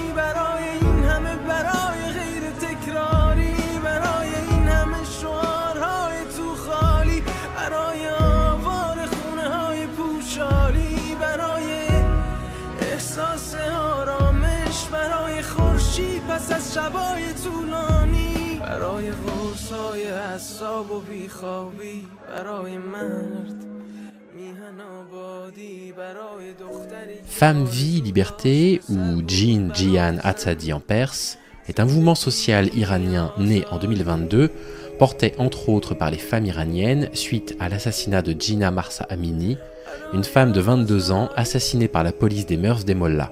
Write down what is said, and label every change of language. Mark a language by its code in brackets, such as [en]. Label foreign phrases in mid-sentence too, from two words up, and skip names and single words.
[fa] برای این همه برای غیر تکراری برای این همه شعارهای تو خالی برای آوار خونه های پوشالی برای احساس آرامش برای خورشید پس از شبای طولانی برای قرصای اعصاب و بیخوابی برای مرد [fr] Femme, vie, liberté, ou [ku] Jin, Jihan, Atzadi [fr] en perse, est un mouvement social iranien né en 2022, porté entre autres par les femmes iraniennes suite à l'assassinat de Jina Mahsa Amini, une femme de 22 ans assassinée par la police des mœurs des mollahs.